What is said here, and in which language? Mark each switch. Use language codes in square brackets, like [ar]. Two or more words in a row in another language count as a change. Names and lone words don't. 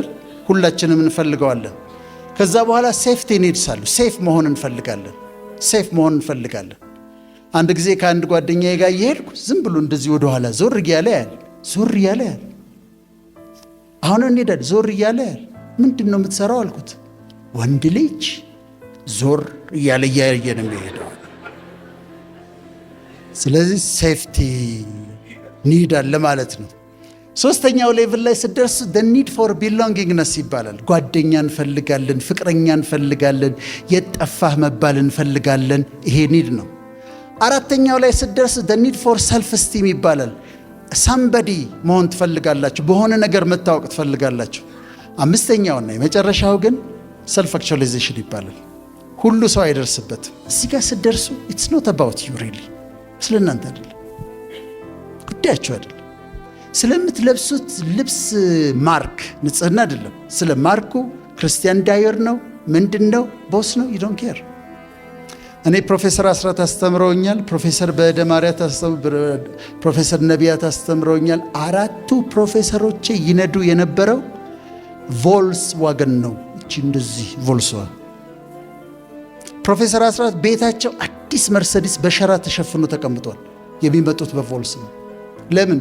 [am] ሁላችንም እንፈልገዋለን። ከዛ በኋላ [en] safety needs [am] አሉ። ሴፍ መሆን እንፈልጋለን። አንድ ጊዜ ከአንድ ጓደኛዬ ጋር እየሄድኩ ዝም ብሎ እንደዚህ ወደኋላ ዞር እያለ ያል አሁን እንሄዳለን። ዞር እያለ ያል ምንድን ነው የምትሰራው አልኩት። ወንድ ልጅ ዞር እያለ እያየ ነው የሚሄደው። ስለዚህ [en] safety need [am] አለ ማለት ነው። ሶስተኛው ሌቭል ላይ ስደርስ [en] the need for belongingness [am] ይባላል። ጓደኛ እንፈልጋለን፣ ፍቅረኛ እንፈልጋለን፣ የጠፋህ መባል እንፈልጋለን። ይሄ ኒድ ነው። አራተኛው ላይ ስደርስ [en] the need for self esteem [am] ይባላል። ሳምበዲ መሆን ትፈልጋላችሁ፣ በሆነ ነገር መታወቅ ትፈልጋላችሁ። አምስተኛውና የመጨረሻው ግን [en] self actualization [am] ይባላል። ሁሉ ሰው አይደርስበትም። እዚህ ጋር ስደርሱ [en] it's not about you really፣ [am] ስለ እናንተ አይደለም፣ ጉዳያችሁ አይደለም። ስለምትለብሱት ልብስ ማርክ ንጽህና አይደለም። ስለ ማርኩ ክርስቲያን ዳየር ነው ምንድን ነው ቦስ ነው [en] you don't care። [am] እኔ ፕሮፌሰር አስራት አስተምረውኛል። ፕሮፌሰር በእደ ማርያት ፕሮፌሰር ነቢያት አስተምረውኛል። 4ቱ ፕሮፌሰሮቼ ይነዱ የነበረው ቮልስ ዋገን ነው። እቺ እንደዚህ ቮልስ ዋገን። ፕሮፌሰር አስራት ቤታቸው አዲስ መርሰዲስ በሸራ ተሸፍኖ ተቀምጧል። የሚመጡት በቮልስ ነው። ለምን?